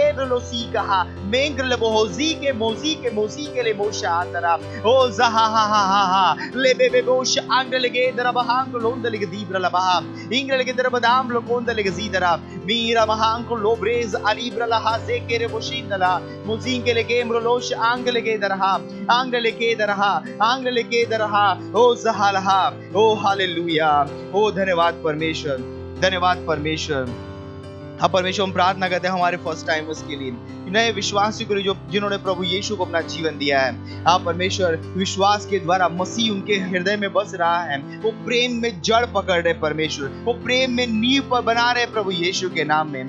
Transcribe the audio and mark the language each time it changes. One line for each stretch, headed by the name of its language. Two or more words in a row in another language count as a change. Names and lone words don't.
Hindi: लोसी कहा मेंगले बोजी के मोजी के ले मोशा अंदरा ओ जहा ले बेबे बोश अंगले के दरबहांग लोंदली के दीब्र लबा इंगले के दरबदाम लोंदली के जीदरा मीरा महांग लोब्रेज अलीब्र लहा से के रे बोशिंदला मुजिंग के ले गेम लोश आंगले के दरहा ओ जहालहा ओ हालेलुया ओ धन्यवाद परमेश्वर। हाँ परमेश्वर, हम प्रार्थना करते हैं हमारे
English: first timers
Hindi: के लिए, नए विश्वासी को जो जिन्होंने प्रभु यीशु को अपना जीवन दिया है। हाँ परमेश्वर, विश्वास के द्वारा मसीह उनके हृदय में बस रहा है, वो प्रेम में जड़ पकड़ रहे परमेश्वर, वो प्रेम में नींव पर बना रहे प्रभु यीशु के नाम में।